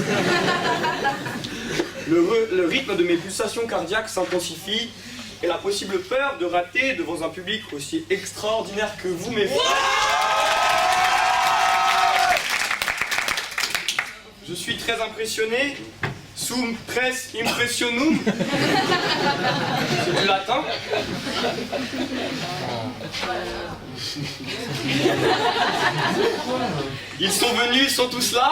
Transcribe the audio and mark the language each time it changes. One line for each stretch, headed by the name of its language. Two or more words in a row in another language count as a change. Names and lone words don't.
French: Le rythme de mes pulsations cardiaques s'intensifie et la possible peur de rater devant un public aussi extraordinaire que vous, mes frères. Je suis très impressionné.
Latin: Sum tres impressionum.
French: C'est du latin. Ils sont venus, ils sont tous là.